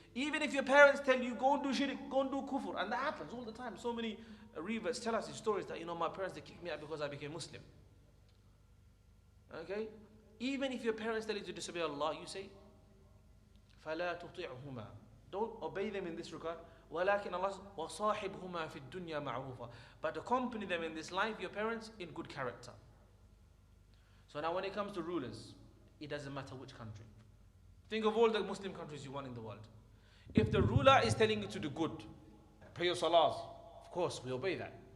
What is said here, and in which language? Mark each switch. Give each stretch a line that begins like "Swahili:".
English: Even if your parents tell you, go and do shirk, go and do kufr, and that happens all the time. So many reverts tell us these stories that, my parents, they kicked me out because I became Muslim. Okay? Even if your parents tell you to disobey Allah, you say,
Arabic: فَلَا تُطِعْهُمَا.
English: Don't obey them in this regard.
Arabic: وَلَكِنْ
English: Allah says,
Arabic: وَصَاحِبْهُمَا فِي الدُّنْيَا مَعْرُوفًا.
English: But accompany them in this life, your parents, in good character. So now when it comes to rulers, it doesn't matter which country. Think of all the Muslim countries you want in the world. If the ruler is telling you to do good, pay your salahs, of course we obey that.